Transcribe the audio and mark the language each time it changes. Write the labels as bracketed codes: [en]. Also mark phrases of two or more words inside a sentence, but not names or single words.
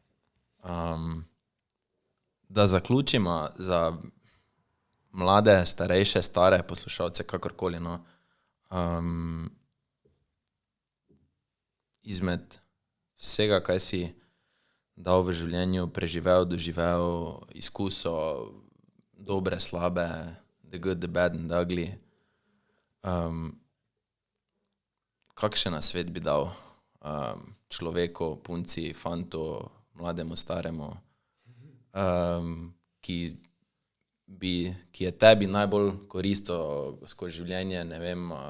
[sl] Da zaključimo za mlade, starejše, stare poslušalce, kakorkoli. No. Izmed vsega, kaj si dal v življenju, preživel, doživel, izkusil, dobre, slabe, [en] the good, the bad and the ugly. [sl] Kakšen nasvet bi dal človeku, punci, fantu, mlademu, staremu, ki je tebi najbolj koristil skozi življenje, ne vem.